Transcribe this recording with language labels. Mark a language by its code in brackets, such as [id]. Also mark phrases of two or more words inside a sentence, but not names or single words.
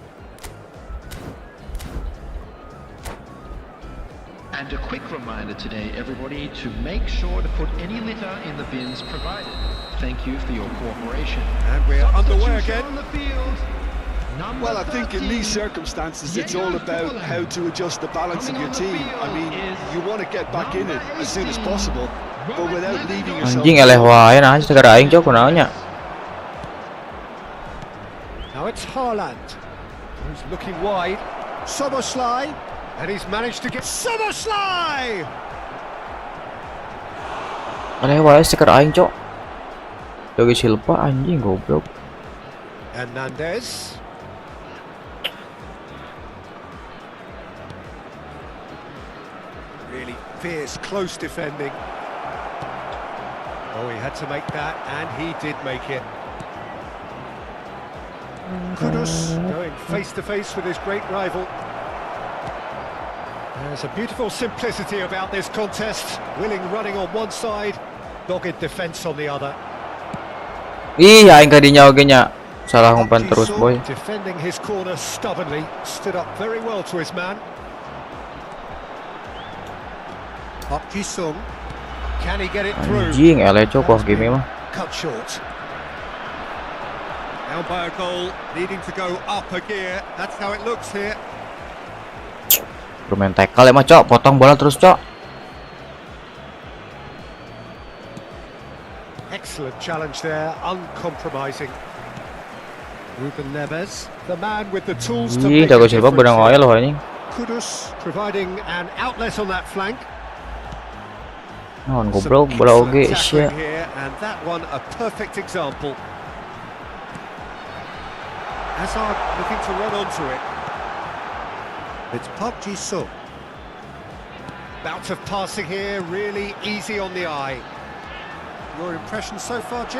[en] And a quick reminder today, everybody, to make sure to put any litter in the bins provided. Thank you for your cooperation. And we're underway again. On the field. Well, I think in these circumstances, it's all about how to adjust the balance of your team. I mean, you want to get back in it as soon as possible, but without leaving yourself... [su] Anjing, eleh wae nah, segar aing cok kunaonnya. [en] Now it's Haaland, who's looking wide. Soboslai, and he's managed to get... Soboslai! [su] Eleh wae segar aing cok. Jogi Silva anjing goblok. [en] Hernandez. Really fierce, close defending. Oh, he had to make that, and he did make it. Kudus going face to face with his great rival. There's a beautiful simplicity about this contest. Willing running on one side, dogged defence on the other. [su] Ih, aing kadinya oge nya. Salah ngumpan terus, boy. [en] Defending his corner stubbornly, stood up very well to his man. Up Jisung. Can he get it through? [su] Anjing, eleh cok wah game mah. [en] Cut short. Down by a goal, needing to go up a gear. That's how it looks here. [id] Bermain tackle ya mah cok, potong bola terus cok. [en] Excellent challenge there, uncompromising. Ruben Neves, the man with the tools to Ih, make a [su] jago Silva benang wae [en] difference. [id] loh anjing. [en] Kudus providing an outlet on that flank. Non Some [su] goblok bola oge [en] excellent [su] sia. [en] tackling here, and that one a perfect example. Hazard looking to run onto it. It's Park Ji-sung. Bout of passing here, really easy on the eye. Your impression so far, Jim?